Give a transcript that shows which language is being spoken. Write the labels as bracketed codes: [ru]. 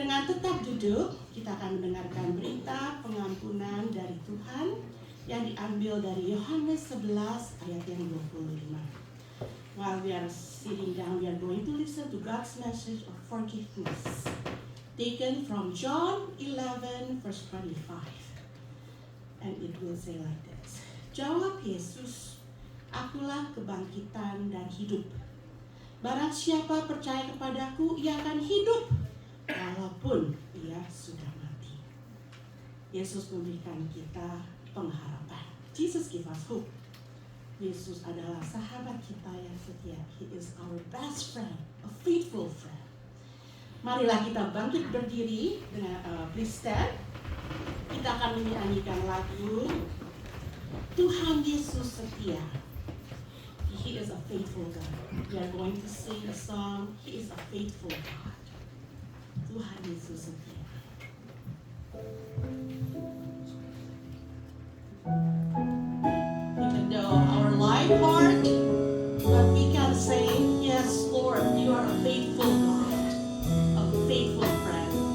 [id] tetap duduk, kita akan mendengarkan berita pengampunan dari Tuhan yang diambil dari Yohanes 11 ayat yang 25. [en] While we are sitting down, we are going to listen to God's message of forgiveness, taken from John 11 verse 25. And it will say like this. [id] Jawab Yesus, "Akulah kebangkitan dan hidup. Barang siapa percaya kepadaku, ia akan hidup walaupun ia sudah mati." Yesus memberikan kita pengharapan. [en] Jesus give us hope. [id] Yesus adalah sahabat kita yang setia. [en] He is our best friend, a faithful friend. [id] Marilah kita bangkit berdiri dengan [en] please stand. [id] Kita akan menyanyikan lagu Tuhan Yesus setia. [en] He is a faithful God. We are going to sing a song. He is a faithful God. [id] Tuhan Yesus setia. [en] Even though our light heart, but we can say, yes, Lord, you are a faithful God, a faithful friend.